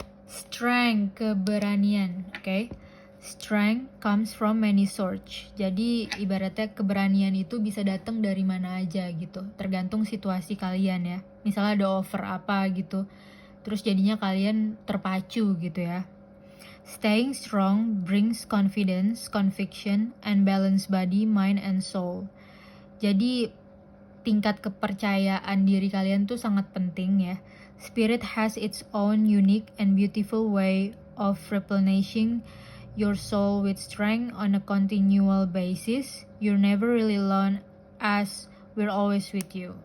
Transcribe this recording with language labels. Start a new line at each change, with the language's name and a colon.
English: Strength, keberanian, okay? Strength comes from many sources.
Indonesian: Jadi ibaratnya keberanian itu bisa datang dari mana aja gitu, tergantung situasi kalian ya. Misalnya ada offer apa gitu, terus jadinya kalian terpacu gitu ya.
English: Staying strong brings confidence, conviction, and balanced body, mind, and soul.
Indonesian: Jadi tingkat kepercayaan diri kalian tuh sangat penting ya.
English: Spirit has its own unique and beautiful way of replenishing your soul with strength on a continual basis. You're never really alone as we're always with you.